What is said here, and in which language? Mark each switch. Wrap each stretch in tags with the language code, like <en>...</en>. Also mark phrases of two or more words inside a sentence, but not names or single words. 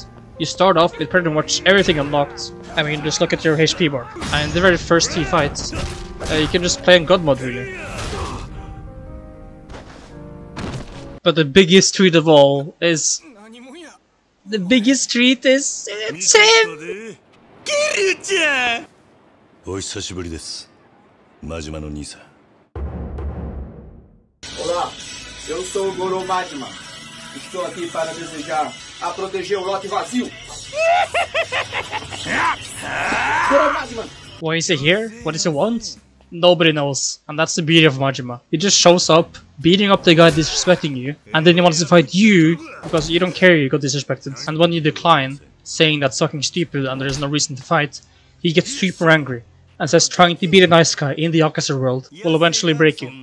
<en>You start off with pretty much everything unlocked. I mean, just look at your HP bar. And the very first 3 fights, you can just play in God mode really. But the biggest treat of all is... The biggest treat is... It's him!</en> <ja>Kiryu-chan! お久しぶりです。真島の兄さん。</ja> <pt>Olá, eu sou o Goro Majima. Estou aqui para desejar a proteger o lote vazio. Goro Majima!</pt> <en>Why is he here? What does he want? Nobody knows, and that's the beauty of Majima. He just shows up, beating up the guy disrespecting you, and then he wants to fight you because you don't care you got disrespected. And when you decline, saying that's fucking stupid and there's no reason to fight, he gets super angry and says trying to be the nice guy in the Yakuza world will eventually break you.</en>